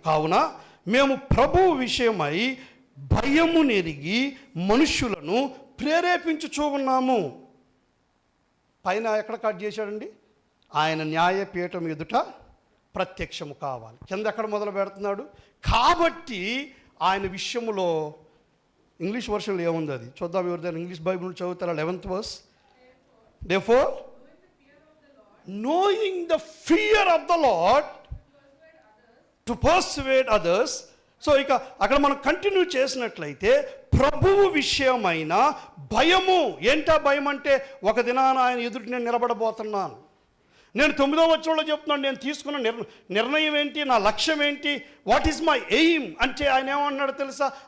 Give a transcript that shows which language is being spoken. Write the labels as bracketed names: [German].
[Telugu] కావున మేము ప్రభువు విషయమై భయము నెరిగి మనుష్యులను ప్రేరేపించుచూ ఉన్నాము. పైన ఎక్కడ కట్ చేశాడండి? ఆయన న్యాయపీఠం ఎదుట ప్రత్యక్షము కావాలి. కింద ఎక్కడ మొదలు పెడుతున్నాడు? కాబట్టి ఆయన విషయములో ఇంగ్లీష్ వర్షన్లో ఏముంది అది చూద్దాం. ఎవరిదైనా ఇంగ్లీష్ బైబిల్ చదువుతారా? 11th verse. [English] Therefore, knowing the fear of the Lord to persuade others. [Telugu] So ఇక అక్కడ మనం కంటిన్యూ చేసినట్లయితే ప్రభువు విషయమైన భయము. ఏంటా భయం అంటే, ఒక దినాన ఆయన ఎదుటి నేను నిలబడబోతున్నాను. నేను 9వ వచనంలో చెప్తున్నాను, నేను తీసుకున్న నిర్ణయం ఏంటి, నా లక్ష్యం ఏంటి, [English] what is my aim [Telugu] అంటే ఆయన ఏమన్నాడు తెలుసా?